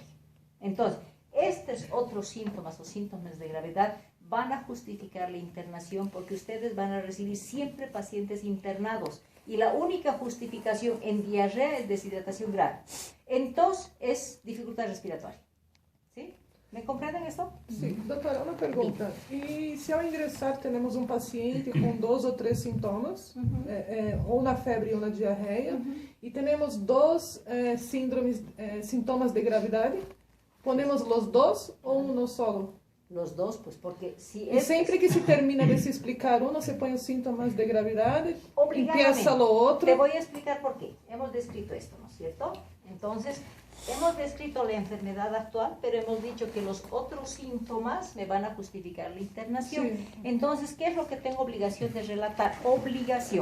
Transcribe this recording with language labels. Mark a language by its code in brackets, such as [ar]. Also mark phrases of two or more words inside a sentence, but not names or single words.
[es] Entonces, estos otros síntomas o síntomas de gravedad van a justificar la internación porque ustedes van a recibir siempre pacientes internados y la única justificación en diarrea es deshidratación grave. En tos es dificultad respiratoria. ¿Sí? ¿Me comprenden esto? Sí, [pt] doutora, uma pergunta. E se ao ingressar temos paciente com 2 ou 3 sintomas, ou na febre ou na diarreia, e temos 2 sintomas de gravidade, [es] ponemos los 2 ou uno solo? Los dos, pues porque si [pt] E sempre que se termina de se explicar uno, se põe os síntomas de gravidade, [es] empieza lo outro. Te voy a explicar por qué. Hemos descrito esto, ¿no es cierto? Entonces, hemos descrito la enfermedad actual, pero hemos dicho que los otros síntomas me van a justificar la internación. Sí. Entonces, ¿qué es lo que tengo obligación de relatar? Obligación.